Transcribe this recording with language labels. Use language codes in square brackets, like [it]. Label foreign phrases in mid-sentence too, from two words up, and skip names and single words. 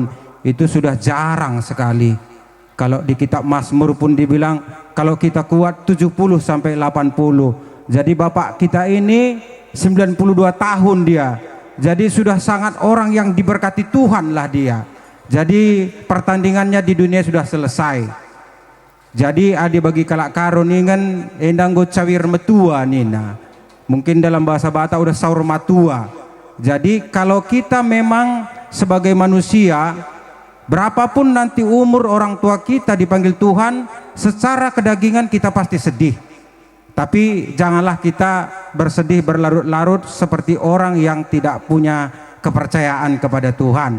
[id] Itu sudah jarang sekali. Kalau di kitab Mazmur pun dibilang kalau kita kuat 70 sampai 80. Jadi bapak kita ini 92 tahun dia. Jadi sudah sangat orang yang diberkati Tuhan lah dia. Jadi pertandingannya di dunia sudah selesai. [btx] Jadi adi bagi kalak karun ingan endang go cawir metua nina. [id] Mungkin dalam bahasa Batak udah [bbc] saur matua. [id] Jadi kalau kita memang sebagai manusia, berapapun nanti umur orang tua kita dipanggil Tuhan, secara kedagingan kita pasti sedih. Tapi janganlah kita bersedih berlarut-larut seperti orang yang tidak punya kepercayaan kepada Tuhan.